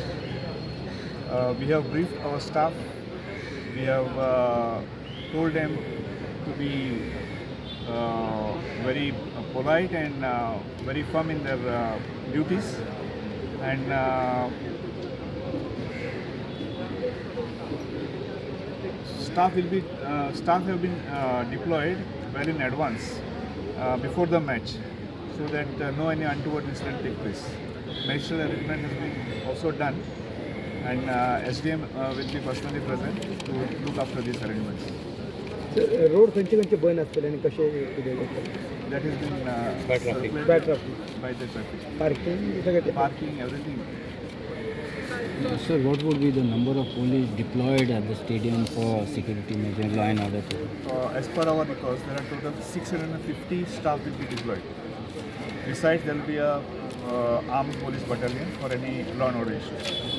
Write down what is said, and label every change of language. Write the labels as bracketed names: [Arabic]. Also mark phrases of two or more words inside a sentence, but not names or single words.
[English] We have briefed our staff. We have told them to be very polite and very firm in their duties, and staff have been deployed well in advance before the match, so that no any untoward incident take place. Magistrate arrangement has been also done, and SDM will be personally present to look after these arrangements. [Konkani] रोड खंयचे बंद आसतले आनी कशे [English] That has been By traffic. circulated by the traffic. [Konkani] पार्किंग सगळे [English] Parking, everything. Sir, what would be the number of police deployed at the stadium for security measures, law and order? As per our records, there are total 650 staff will be deployed. Besides, there will be a armed police battalion for any law and order issues.